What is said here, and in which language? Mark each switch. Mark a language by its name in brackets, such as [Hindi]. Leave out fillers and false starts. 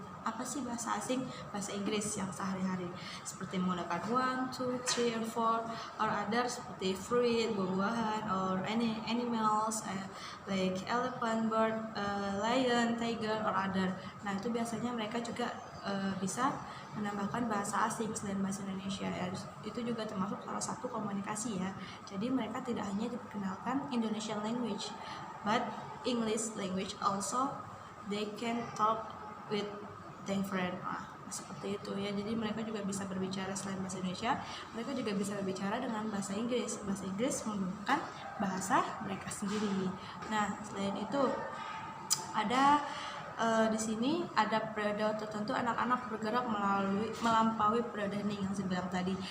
[Indonesian] Apa sih bahasa asing? Bahasa Inggris yang sehari-hari, seperti menggunakan [English] 1, 2, 3, and 4 or other [Indonesian] seperti fruit, buah-buahan, [English] or animals like elephant, bird, lion, tiger, or other. [Indonesian] Nah itu biasanya mereka juga bisa menambahkan bahasa asing selain bahasa Indonesia ya. Itu juga termasuk salah satu komunikasi ya. Jadi mereka tidak hanya diperkenalkan [English] Indonesian language, but English language also they can talk with their friend. [Indonesian] Seperti itu ya. Jadi mereka juga bisa berbicara selain bahasa Indonesia, mereka juga bisa berbicara dengan bahasa Inggris. Bahasa Inggris menggunakan bahasa mereka sendiri. Nah, selain itu ada di sini ada periode tertentu anak-anak bergerak melampaui periode hening yang saya bilang tadi.